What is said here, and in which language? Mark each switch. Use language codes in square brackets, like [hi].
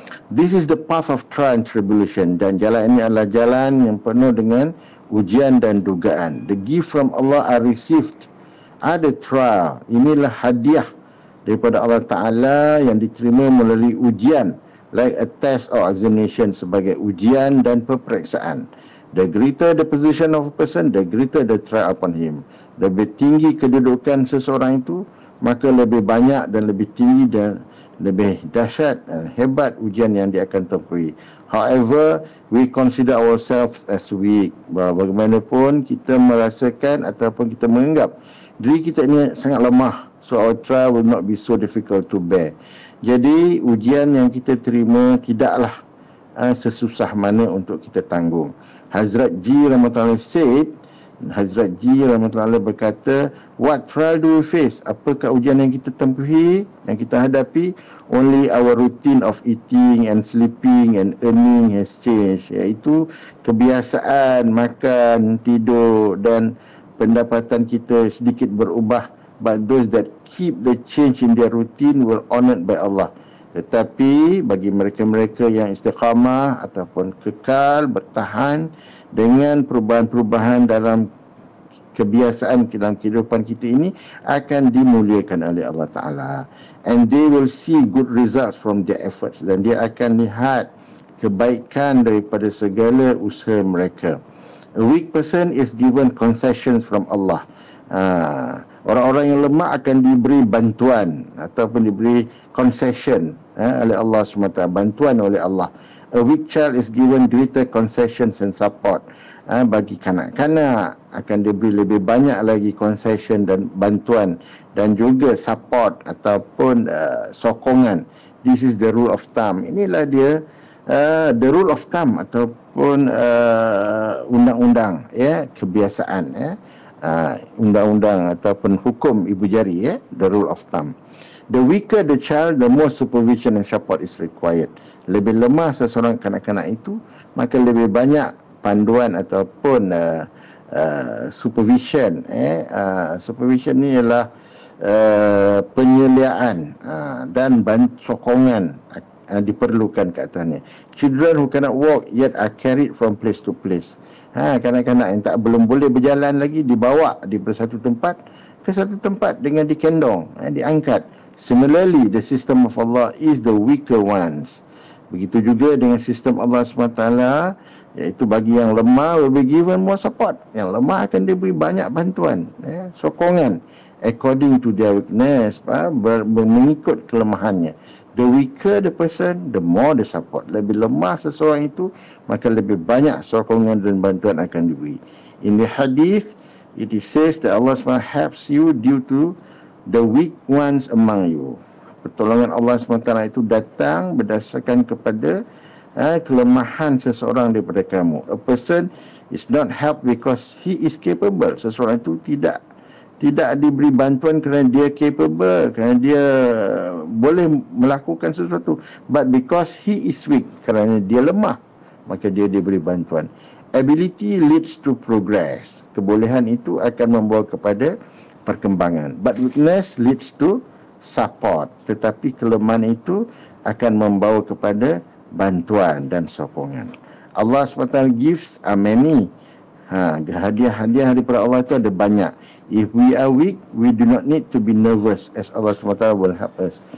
[en] This is the path of trial and tribulation, [ms] dan jalan ini adalah jalan yang penuh dengan ujian dan dugaan. [en] The gift from Allah are received. [ms] Ada trial, inilah hadiah daripada Allah Ta'ala yang diterima melalui ujian, [en] like a test or examination, [ms] sebagai ujian dan peperiksaan. [en] The greater the position of a person, the greater the trial upon him. [ms] Lebih tinggi kedudukan seseorang itu, maka lebih banyak dan lebih tinggi dan lebih dahsyat dan hebat ujian yang dia akan tempuhi. [en] However, we consider ourselves as weak. [ms] Bagaimanapun kita merasakan ataupun kita menganggap diri kita ini sangat lemah, [en] so our trial will not be so difficult to bear. [ms] Jadi ujian yang kita terima tidaklah sesusah mana untuk kita tanggung. [en] Hazrat Ji Rahmatullah said, [ms] Hazrat Ji Rahmatullah berkata, [en] what trial do we face? [ms] Apakah ujian yang kita tempuhi, yang kita hadapi? [en] Only our routine of eating and sleeping and earning has changed, [ms] iaitu kebiasaan makan, tidur dan pendapatan kita sedikit berubah. [en] But those that keep the change in their routine were honoured by Allah. [ms] Tetapi bagi mereka-mereka yang istiqamah ataupun kekal bertahan dengan perubahan-perubahan dalam kebiasaan dalam kehidupan kita ini, akan dimuliakan oleh Allah Ta'ala. [en] And they will see good results from their efforts. [ms] Dan dia akan lihat kebaikan daripada segala usaha mereka. [en] A weak person is given concessions from Allah. [ms] Orang-orang yang lemah akan diberi bantuan ataupun diberi concession oleh Allah SWT, bantuan oleh Allah. [en] A weak child is given greater concessions and support. [ms] Bagi kanak-kanak akan diberi lebih banyak lagi concession dan bantuan dan juga support ataupun sokongan. [en] This is the rule of thumb. [ms] Inilah dia [en] the rule of thumb [ms] ataupun undang-undang, kebiasaan, undang-undang ataupun hukum ibu jari, the rule of thumb. [en] The weaker the child, the more supervision and support is required. [ms] Lebih lemah seseorang kanak-kanak itu, maka lebih banyak panduan ataupun supervision. Supervision ni ialah penyeliaan dan sokongan diperlukan ke atasnya. [en] Children who cannot walk yet are carried from place to place. [ms] Kanak-kanak yang belum boleh berjalan lagi dibawa daripada satu tempat ke satu tempat dengan dikendong, diangkat. [en] Similarly, the system of Allah is the weaker ones. [ms] Begitu juga dengan sistem Allah SWT, iaitu bagi yang lemah [en] will be given more support. [ms] Yang lemah akan diberi banyak bantuan, sokongan [en] according to their weakness, [ms] mengikut kelemahannya. [en] The weaker the person, the more the support. [ms] Lebih lemah seseorang itu, maka lebih banyak sokongan dan bantuan akan diberi. [en] In the hadith, it is says that Allah SWT helps you due to the weak ones among you. [ms] Pertolongan Allah SWT itu datang berdasarkan kepada kelemahan seseorang daripada kamu. [en] A person is not helped because he is capable. [ms] Seseorang itu tidak diberi bantuan kerana dia capable, kerana dia boleh melakukan sesuatu, [en] but because he is weak, [ms] kerana dia lemah, maka dia diberi bantuan. [en] Ability leads to progress. [ms] Kebolehan itu akan membawa kepada perkembangan. [en] But weakness leads to support. [ms] Tetapi kelemahan itu akan membawa kepada bantuan dan sokongan. [en] Allah SWT gives are many. [ms] Hadiah-hadiah daripada Allah itu ada banyak. [en] If we are weak, we do not need to be nervous, as Allah SWT will help us.